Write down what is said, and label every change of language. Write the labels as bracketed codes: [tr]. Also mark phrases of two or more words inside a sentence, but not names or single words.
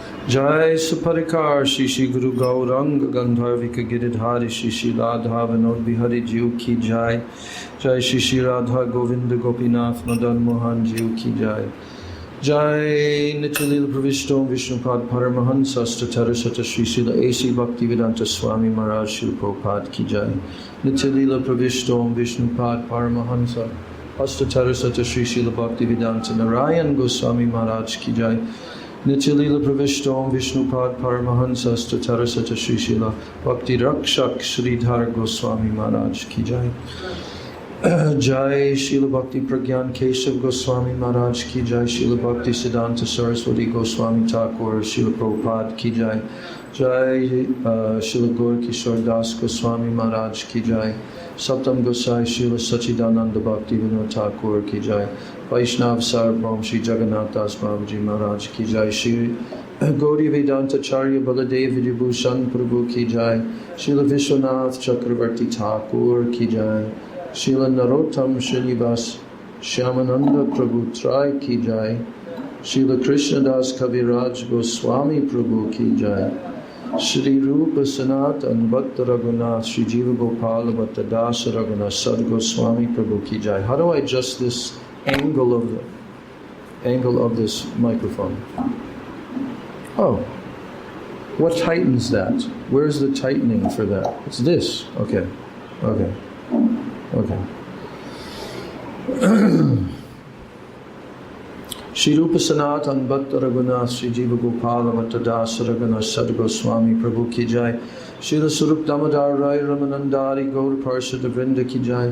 [sa] Jai Suparikar Shri Shri Guru Gauranga Gandharvika Giridhari Shri Shri Radha Vinod Bihari Jiu Ki Jai. Jai Shri Shri Radha Govinda Gopinath Madan Mohan Jiu Ki Jai. Jai Nityalila Pravishto Vishnupad Paramahansa Statara Sata Shri Srila A.C. Bhakti Vedanta Swami Maharaj Srila Prabhupada Ki Jai. Nityalila Pravishto Vishnupad Paramahansa Astatara Sata Shri Srila Bhakti Vedanta Narayan Goswami Maharaj Ki Jai. Nityalila Pravishto Vishnupad Paramahansa Statara Sata Shri Srila Bhakti Raksak Sridhar Goswami Maharaj Ki Jai. Jai Srila Bhakti Pragyan Keshav Goswami Maharaj Ki Jai. Srila Bhakti Siddhanta Saraswati Goswami Thakur Srila Prabhupada Ki Jai. Jai Srila Gaur Kishore Das Goswami Maharaj Ki Jai. Saptam Gosai Srila Sachidananda Bhakti Vinod Thakur Ki Jai. Vaishnav Sarvabhaum Shri Jagannath Das Babaji Maharaj Ki Jai. Shri Gauri Vedanta Charya Baladev Vibhushan Prabhu Ki Jai. Srila Vishwanath Chakravarti Thakur Ki Jai. Srila Narottam Srinivas Shyamananda Prabhu Trai Ki Jai. Srila Krishnadas Kaviraj Goswami Prabhu Ki Jai. Shri Rupa Sanatan Bhatta Raghunath Shri Jiva Gopala Bhatta Dasa Raghunath Sad Goswami Prabhu Ki Jai. [en] How do I adjust this angle of this microphone? Oh, what tightens that? Where's the tightening for that? It's this. Okay. [sa] Shri Rupa Sanatan Bhatta Raghunath Shri Jiva Gopala Bhatta Dasa Raghunath Sad Goswami Prabhu Ki Jai. Srila Sarup Damodar Rai Ramanandari Gaur Parshad Vrinda Ki Jai.